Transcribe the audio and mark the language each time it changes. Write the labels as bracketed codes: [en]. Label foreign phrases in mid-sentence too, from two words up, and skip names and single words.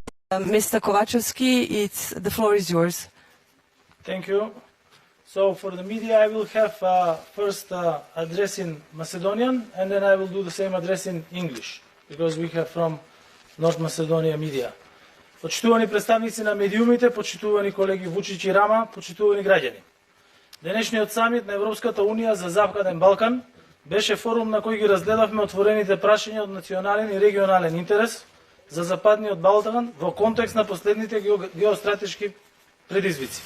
[en] Mr. Kovacevski, the floor is yours. Thank you. So for the media, I will have first address in Macedonian, and then I will do the same address in English, because we have from North Macedonia media. [mk] Почитувани представници на медиумите, почитувани колеги Вучич и Рама, почитувани граѓани. Денешниот самит на Европската унија за Западен Балкан беше форум на кој ги разгледавме отворените прашања од национален и регионален интерес за Западниот Балкан во контекст на последните геостратешки предизвици.